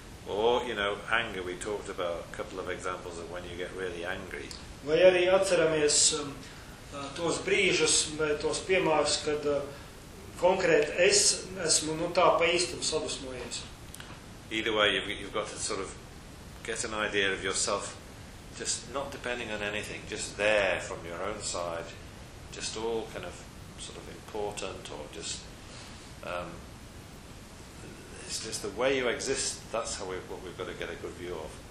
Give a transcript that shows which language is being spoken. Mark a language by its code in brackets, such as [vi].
[en] Or, you know, anger, we talked about a couple of examples of when you get really angry. [lv] Vai arī atceramies tos brīžus vai tos piemērus, kad konkrēti es esmu nu tā pa īstam sadusmojies. [en] Either way, you've got to sort of get an idea of yourself just not depending on anything, just there from your own side, just all kind of sort of important or just... It's just the way you exist, that's how what we've got to get a good view of.